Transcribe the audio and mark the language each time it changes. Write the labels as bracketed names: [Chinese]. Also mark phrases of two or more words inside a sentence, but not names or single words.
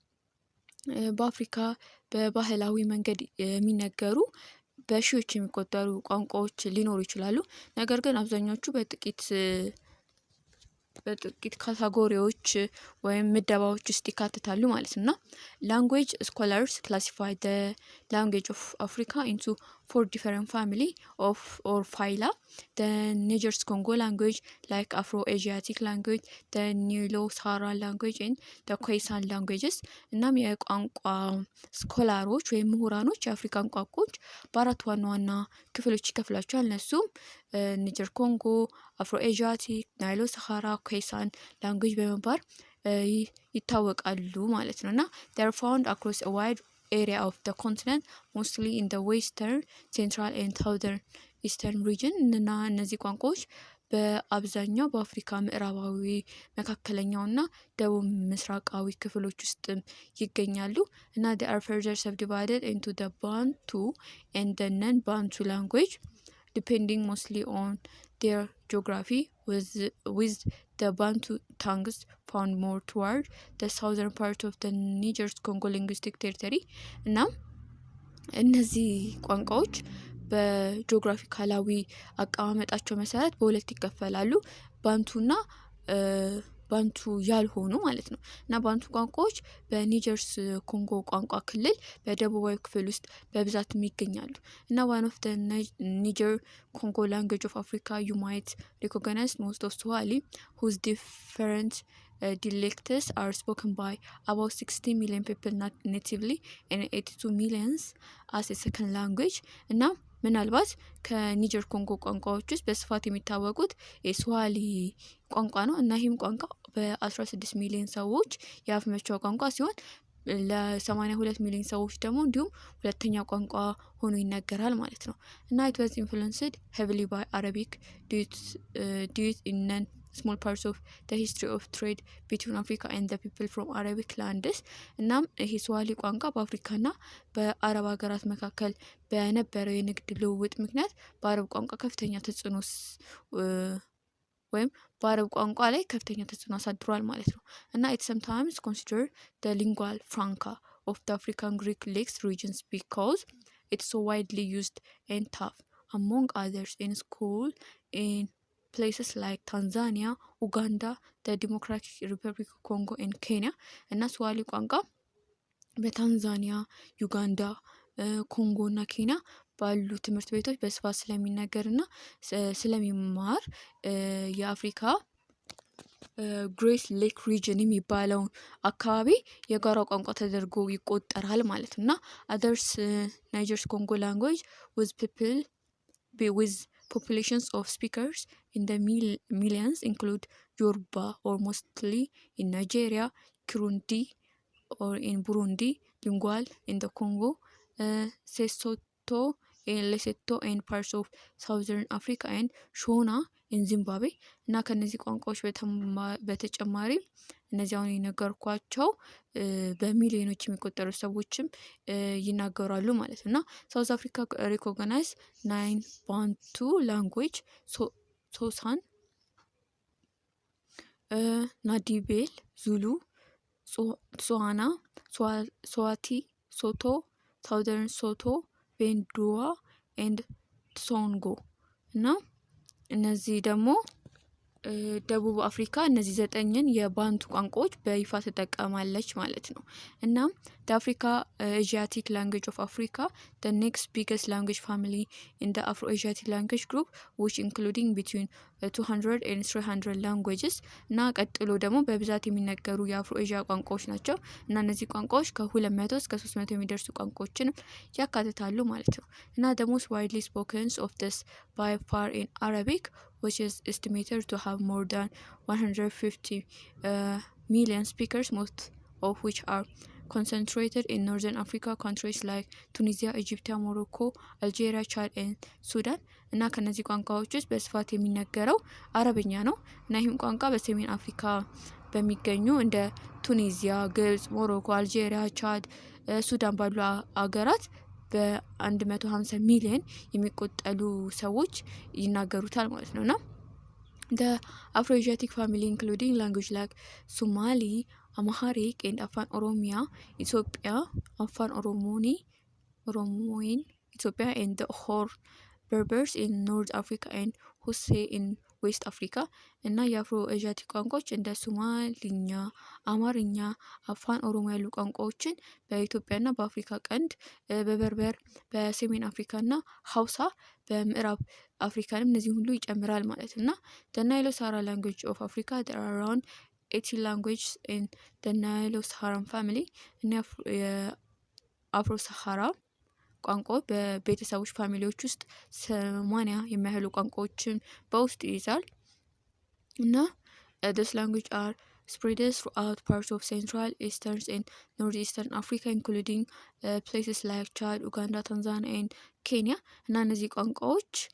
[Amharic] በአፍሪካ በባህላዊ መንገድ የሚነገሩ በሺዎች የሚቆጠሩ ቋንቋዎች ሊኖሩ ይችላሉ። ነገር ግን አብዛኞቹ በጥቂት ካቴጎሪዎች ወይም ምደባዎች ውስጥ ይካተታሉ ማለት ነው። [English] language scholars classify the language of Africa into 4 different family of or phyla: the Niger's Congo language, like Afro-Asiatic language, the Nilo-Saharan language and the Khoisan languages። [Amharic] እናም የቋንቋ ስኮላሮች ወይም ምሁራኖች የአፍሪካን ቋንቋዎች በአራት ዋና ዋና ክፍሎች ይከፍላቸዋል። እነሱም ኒጀር ኮንጎ፣ አፍሮ ኤዥያቲክ፣ ናይሎ ሰሃራ፣ ኮይሳን ላንጉዌጅ በመባል ይታወቃሉ ማለት ነው። እና [English] they are found across a wide area of the continent, mostly in the western, central and southern eastern region። [Amharic] እና እነዚህ ቋንቋዎች በአብዛኛው በአፍሪካ ምዕራባዊ፣ መካከለኛውና ደቡብ ምስራቃዊ ክፍሎች ውስጥ ይገኛሉ። እና [English] they are further subdivided into the Bantu and the non-Bantu language depending mostly on their geography, with the Bantu tongues found more toward the southern part of the Niger's Congo linguistic territory። [Amharic] እና እነዚህ ቋንቋዎች በጂኦግራፊካላዊ አቀማመጣቸው መሰረት በሁለት ይከፈላሉ፣ ባንቱና ባንቱ ያልሆኑ ማለት ነው። እና ባንቱ ቋንቋዎች በኒጀርስ ኮንጎ ቋንቋ ክልል በደቡባዊ ክፍል ውስጥ በብዛት ይገኛሉ። እና [English] one of the Niger Congo language of Africa you might recognize most of Swahili, whose different dialects are spoken by about 60 million people natively and 82 millions as a second language [Amharic] እና ምናልባት ከኒጀር ኮንጎ ቋንቋዎች ውስጥ በስፋት የሚታወቁት የስዋሂሊ ቋንቋ ነው እና ይህም ቋንቋ በ16 ሚሊዮን ሰዎች የአፍ መፍቻ ቋንቋ ሲሆን ለ82 ሚሊዮን ሰዎች ደግሞ እንዲሁም ሁለተኛ ቋንቋ ሆኖ ይነገራል ማለት ነው እና [English] it was influenced heavily by Arabic due in small parts of the history of trade between Africa and the people from Arabic lands [Amharic] እናም ይሄ ስዋሂሊ ቋንቋ በአፍሪካና በአረብ ሀገራት መካከል በነበረው የንግድ ልውውጥ ምክንያት በአረብ ቋንቋ ከፍተኛ ተጽዕኖ ወይም በአረብ ቋንቋ ላይ ከፍተኛ ተጽዕኖ አሳድሯል ማለት ነው እና [English] it sometimes considered the lingua franca of the African Greek Lakes regions because it's so widely used and taught among others in school in places like Tanzania, Uganda, the Democratic Republic of Congo and Kenya [Amharic] እና ስዋሂሊ ቋንቋ በታንዛኒያ፣ ዩጋንዳ፣ ኮንጎ እና ኬንያ ባሉ ትምህርት ቤቶች በስፋት ስለሚነገርና ስለሚማር የአፍሪካ ግሬት ሌክ ሪጅን የሚባለውን አካባቢ የጋራ ቋንቋ ተደርጎ ይቆጠራል ማለት ነው እና [English] others Niger's Congo language with populations of speakers in the millions include Yoruba or mostly in Nigeria, Kirundi or in Burundi, Lingala in the Congo, Sesotho in Lesotho and parts of Southern Africa and Shona in Zimbabwe [Amharic] እና ከነዚህ ቋንቋዎች በተጨማሪ እነዚህ አሁን የነገርኳቸው በሚሊዮኖች የሚቆጠሩ ሰዎችም ይናገራሉ ማለት ነው እና [English] South Africa recognize 9 Bantu language Xhosa Ndebele Zulu Tswana Swati Sotho Southern Sotho Venda and Tsonga [Amharic] እና እነዚህ ደግሞ ደቡብ አፍሪካ እነዚህ 9ን የባንቱ ቋንቋዎች በይፋ ተጠቀማለች ማለት ነው እና [English] the Africa Asiatic language of Africa the next biggest language family in the Afro-Asiatic language group which including between 200 and 300 languages [Amharic] እና ቀጥሎ ደግሞ በብዛት የሚነገሩ የአፍሮ ኤዥያ ቋንቋዎች ናቸው እና እነዚህ ቋንቋዎች ከ200 እስከ 300 የሚደርሱ ቋንቋዎችን ያካትታሉ ማለት ነው እና [English] the most widely spoken of this by far in Arabic which is estimated to have more than 150 million speakers most of which are concentrated in northern Africa countries like Tunisia, Egypt, Morocco, Algeria, Chad and Sudan [Amharic] እና ከነዚህ ቋንቋዎች ውስጥ በስፋት የሚነገረው አረብኛ ነው እና ይህም ቋንቋ በሰሜን አፍሪካ በሚገኙ እንደ ቱኒዚያ፣ ግብጽ፣ ሞሮኮ፣ አልጄሪያ፣ ቻድ፣ ሱዳን ባሉ አገራት በ150 ሚሊዮን የሚቆጠሩ ሰዎች ይናገሩታል ማለት ነውና [English] the Afro-Asiatic family including language like Somali, Amharic and Afan Oromia, Ethiopia, Afan Oromoin, Ethiopia and the Hor Berbers in North Africa and Hausa in West Africa [Amharic] እና የአፍሮ ኤዥያቲክ ቋንቋዎች እንደ ሶማሊኛ፣ አማርኛ፣ አፋን ኦሮሞ ያሉ ቋንቋዎችን በኢትዮጵያና በአፍሪካ ቀንድ በበርበር በሰሜን አፍሪካና ሀውሳ በምዕራብ አፍሪካንም እነዚህ ሁሉ ይጨምራል ማለት እና [English] the Nilo-Saharan language of Africa there are around 80 languages in the Nilo-Saharan family [Amharic] እና የአፍሮ ሰሃራ ቋንቋዎች በቤተሰቦች ፋሚሊዎች ውስጥ 80 የሚያህሉ ቋንቋዎችን በውስጥ ይይዛል እና [English] this language are spread throughout parts of Central, Eastern and Northeastern Africa including places like Chad, Uganda, Tanzania and Kenya [Amharic] እና እነዚህ ቋንቋዎች